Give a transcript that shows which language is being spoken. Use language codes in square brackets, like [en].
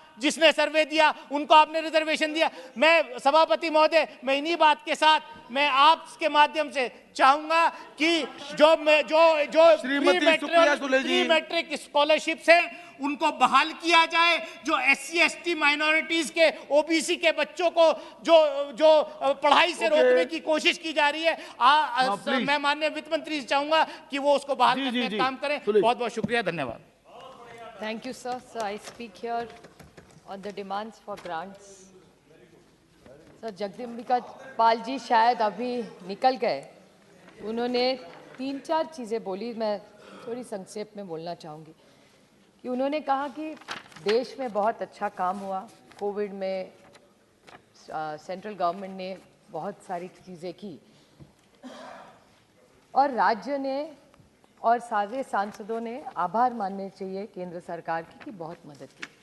[hi] जिसने सर्वे दिया उनको आपने रिजर्वेशन दिया। मैं सभापति महोदय, मैं इन्हीं बात के साथ मैं आपके माध्यम से चाहूंगा कि जो प्री मैट्रिक स्कॉलरशिप्स है उनको बहाल किया जाए। जो SC ST माइनॉरिटीज के OBC के बच्चों को जो पढ़ाई से रोकने की कोशिश की जा रही है, मैं माननीय वित्त मंत्री से चाहूंगा कि वो उसको बहाल करने का काम करें। बहुत बहुत शुक्रिया, धन्यवाद। [en] Thank you, sir. So I speak here on the demands for grants. [hi] Sir Jagdambika Pal ji शायद अभी निकल गए, उन्होंने 3-4 चीज़ें बोली, मैं थोड़ी संक्षेप में बोलना चाहूँगी कि उन्होंने कहा कि देश में बहुत अच्छा काम हुआ, कोविड में सेंट्रल गवर्नमेंट ने बहुत सारी चीज़ें की और राज्य ने और सारे सांसदों ने आभार मानने चाहिए केंद्र सरकार की बहुत मदद की।